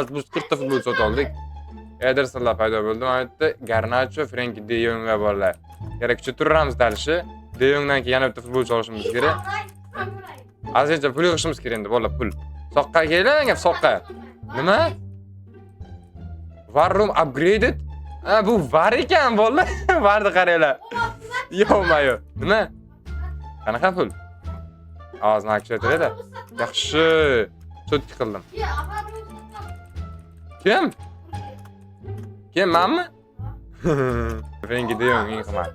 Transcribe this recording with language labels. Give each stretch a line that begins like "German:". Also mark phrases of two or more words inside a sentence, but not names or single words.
Uzbek: Biz 40 ta futbol sotib oldik. Edersonlar paydo bo'ldi. Mana bu yerda Garnacho, Frenkie de Jong va bolalar. Kerak kuchaytiramiz dalishi. De Jongdan keyin yana bitta futbolchi olishimiz kerak. Azizcha pul yig'ishimiz kerak endi, bola, pul. Soqqa keling, soqqa. Nima?
English: War room upgraded?
Uzbek: Bu var ekan, bola. Varni qaranglar. Yo'ma. Nima? Qanaqa pul? Og'zini kuchaytiradi. Yaxshi. Sotib qildim. Kim? Menmi? Frenkie de Jong eng qimmat.